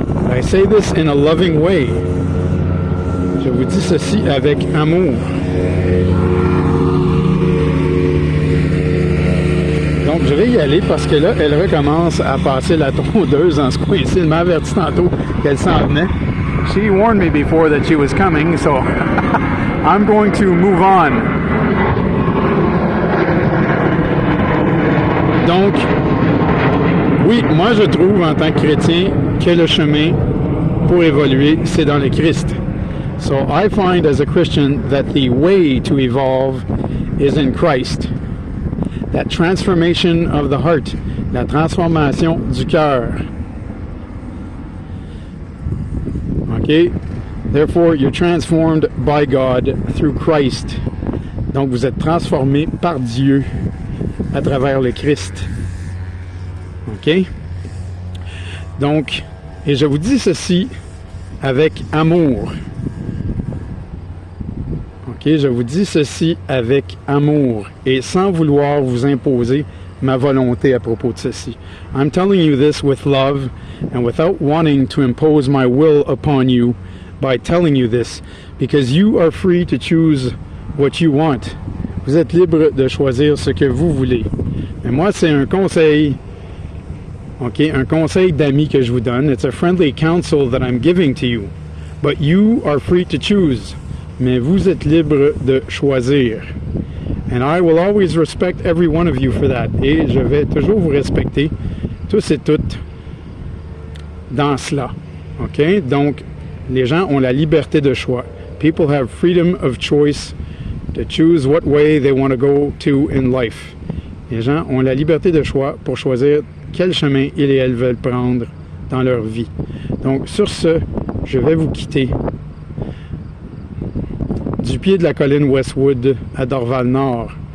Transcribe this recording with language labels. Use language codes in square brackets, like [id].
[en] I say this in a loving way. [fr] Je vous dis ceci avec amour. Donc, je vais y aller parce que là, elle recommence à passer la tondeuse dans ce coin-ci. Elle m'a averti tantôt qu'elle s'en venait. [en] She warned me before that she was coming, so I'm going to move on. [fr] Donc, oui, moi je trouve en tant que chrétien que le chemin pour évoluer, c'est dans le Christ. [en] So I find as a Christian that the way to evolve is in Christ. That transformation of the heart, [fr] la transformation du cœur. [en] Okay? Therefore, you're transformed by God through Christ. [fr] Donc, vous êtes transformé par Dieu à travers le Christ. OK? Donc, et je vous dis ceci avec amour. OK? Je vous dis ceci avec amour et sans vouloir vous imposer ma volonté à propos de ceci. [en] I'm telling you this with love and without wanting to impose my will upon you by telling you this, because you are free to choose what you want. [fr] Vous êtes libre de choisir ce que vous voulez. Mais moi, c'est un conseil, OK, un conseil d'amis que je vous donne. [en] It's a friendly counsel that I'm giving to you. But you are free to choose. [fr] Mais vous êtes libre de choisir. [en] And I will always respect every one of you for that. [fr] Et je vais toujours vous respecter, tous et toutes, dans cela. OK? Donc, les gens ont la liberté de choix. [en] People have freedom of choice to choose what way they want to go to in life. [fr] Les gens ont la liberté de choix pour choisir quel chemin ils et elles veulent prendre dans leur vie. Donc, sur ce, je vais vous quitter du pied de la colline Westwood à Dorval Nord.